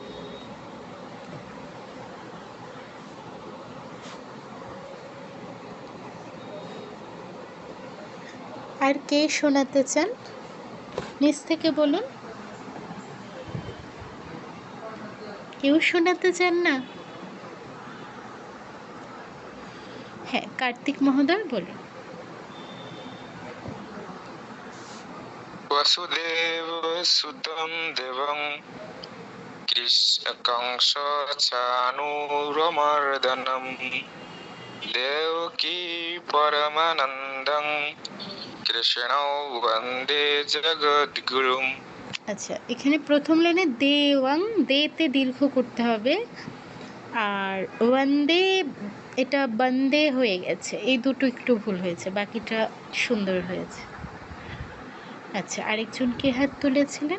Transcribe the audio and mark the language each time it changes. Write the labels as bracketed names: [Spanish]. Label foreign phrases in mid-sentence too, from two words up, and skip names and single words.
[Bangla] আর কে শোনাতে চান? নিচ থেকে বলুন। কেউ শোনাতে চান না? হ্যাঁ, কার্তিক মহোদয় বলুন। [Sanskrit] वसुदेव सुतं देवं कंस चाणूरमर्दनं देवकी परमानन्दं कृष्णौ वन्दे जगद्गुरुम्। [Bangla] আচ্ছা, এখানে প্রথম লাইনে দেওয়াং, দেতে দীর্ঘ করতে হবে, আর ওয়ান্দে এটা বন্দে হয়ে গেছে, এই দুটো একটু ভুল হয়েছে, বাকিটা সুন্দর হয়েছে। আচ্ছা, আরেকজন কে হাত তুলেছিলেন?